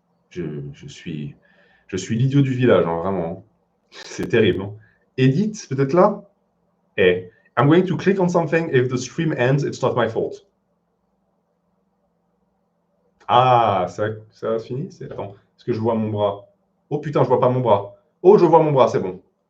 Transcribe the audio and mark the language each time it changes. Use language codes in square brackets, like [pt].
[fr] Je suis l'idiot du village, hein, vraiment. C'est terrible. Hein. Edit, peut-être là? [en] Eh, I'm going to click on something. If the stream ends, it's not my fault. [fr] Ah, ça a fini? Attends, est-ce que je vois mon bras? Oh putain, je vois pas mon bras. Oh, je vois mon bras, c'est bon.